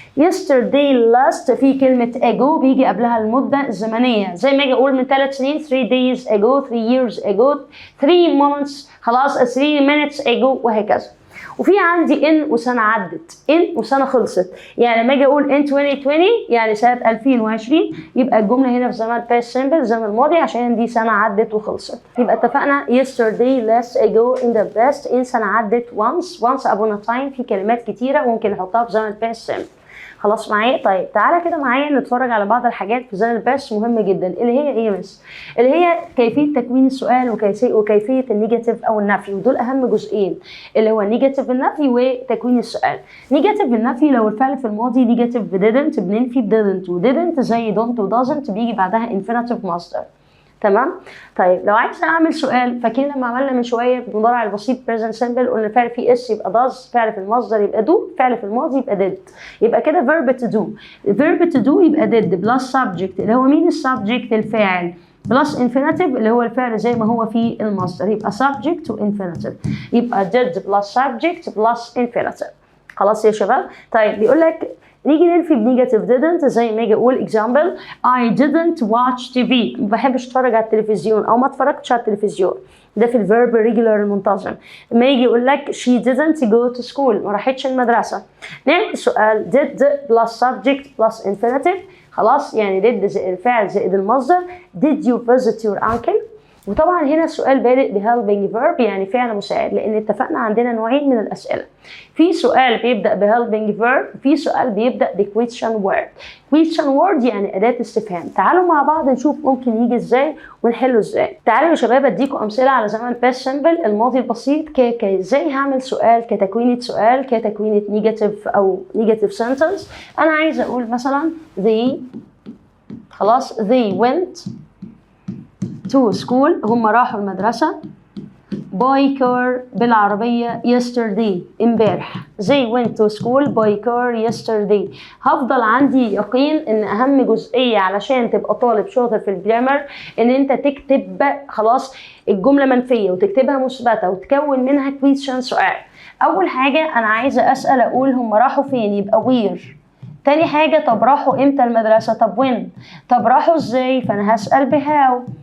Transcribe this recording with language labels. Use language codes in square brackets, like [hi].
[ar] yesterday last في كلمة ago بيجي قبلها المدة الزمنية، زي ما اجي اقول من 3 سنين [en] 3 days ago 3 years ago 3 months [ar] خلاص [en] 3 minutes ago [ar] وهكذا. وفي عندي ان وسنة عدت، ان وسنة خلصت. يعني لما اجي اقول [en] in 2020 [ar] يعني سنة 2020 يبقى الجملة هنا في زمن past simple زمن الماضي عشان دي سنة عدت وخلصت. يبقى اتفقنا [en] yesterday last ago in the past [ar] in سنة عدت [en] once upon a time. [ar] في كلمات كتيرة ممكن نحطها في زمن past simple. خلاص معايا؟ طيب تعالى كده معايا نتفرج على بعض الحاجات في زمن الباست مهمه جدا، اللي هي ايه بس؟ اللي هي كيفيه تكوين السؤال وكيفيه النيجاتيف او النفي، ودول اهم جزئين اللي هو نيجاتيف النفي وتكوين السؤال. نيجاتيف النفي لو الفعل في الماضي نيجاتيف [en] didn't بننفي didn't، [ar] ودidn't زي don't و doesn't بيجي بعدها infinitive مصدر. تمام؟ طيب لو عايز اعمل سؤال، فاكرين لما عملنا من شويه بالمضارع البسيط present simple قلنا الفعل فيه اس يبقى does، فعل في المصدر يبقى do، فعل في الماضي يبقى did. يبقى كده verb to do، verb to do يبقى did plus subject اللي هو مين السبجكت؟ الفاعل، plus infinitive اللي هو الفعل زي ما هو في المصدر يبقى subject و infinitive، يبقى [en] did plus subject plus infinitive. [ar] خلاص يا شباب؟ طيب بيقول لك نيجي ننفي بنيجاتيف didn't زي ما اجي اقول example [en] I didn't watch TV، [ar] ما بحبش اتفرج على التلفزيون او ما اتفرجتش على التلفزيون، ده في الفيرب regular المنتظم. لما يجي يقول لك [en] she didn't go to school، [ar] ما راحتش المدرسه. نعمل السؤال [en] did plus subject plus infinitive. [ar] خلاص يعني did زائد الفعل زائد المصدر. [en] did you visit your uncle؟ [ar] وطبعا هنا السؤال بادئ ب helping verb يعني فعل مساعد، لان اتفقنا عندنا نوعين من الاسئله، في سؤال بيبدا ب helping verb، في سؤال بيبدا ب question word. question word يعني اداه استفهام. تعالوا مع بعض نشوف ممكن يجي ازاي ونحله ازاي. تعالوا يا شباب اديكم امثله على زمن past simple الماضي البسيط ازاي هعمل سؤال كتكوينه سؤال كتكوينه نيجاتيف او نيجاتيف sentence. انا عايزه اقول مثلا they، خلاص [en] they went to school [ar] هم راحوا المدرسة [en] by car [ar] بالعربية yesterday امبارح. [en] they went to school by car yesterday. [ar] هفضل عندي يقين ان اهم جزئية علشان تبقى طالب شاطر في الجرامر ان انت تكتب خلاص الجملة منفية وتكتبها مثبتة وتكون منها question سؤال. اول حاجة انا عايزة اسأل اقول هم راحوا فين يبقى where. تاني حاجة طب راحوا امتى المدرسة؟ طب when. طب راحوا ازاي؟ فانا هسأل بهاو.